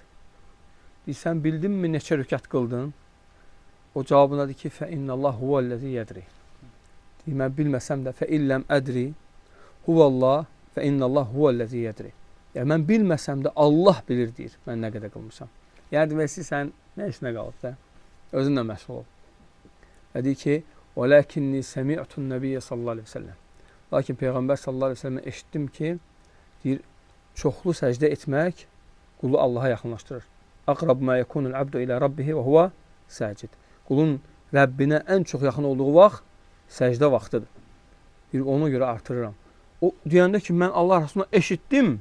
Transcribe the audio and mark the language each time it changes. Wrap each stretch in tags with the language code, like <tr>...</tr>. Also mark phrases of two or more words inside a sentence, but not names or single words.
<az>Deyir, sən bildinmi neçə rükət qıldın? O cavabına deyir ki,</az> <ar>فإن الله هو الذي يدري.</ar> <az>Deyir, mən bilməsəm də,</az> <ar>فإن لم أدر هو الله فإن الله هو الذي يدري.</ar> <az>Yəni, mən bilməsəm də Allah bilir, deyir, mən nə qədər qılmışam. Yəni, deməsi, sən nə işinə qalıb da? Özünlə məşğul ol. Və deyir ki,</az> <ar>وَلَكِنِّي سَمِعْتُ النَّبِيَّ صلى الله عليه وسلم.</ar> <az>Lakin Peyğəmbər</az> <ar>صلى الله عليه وسلم</ar> <az>eşitdim ki, deyir, çoxlu səcdə etmək qulu Allaha yaxınlaşdırır.</az> <ar>أقرب ما يكون العبد إلى ربه وهو ساجد.</ar> <az>Qulun Rəbbinə ən çox yaxın olduğu vaxt səcdə vaxtıdır. Deyir, ona görə artırıram. O deyəndə ki, mən Allah Rasuluna eşitdim.</az>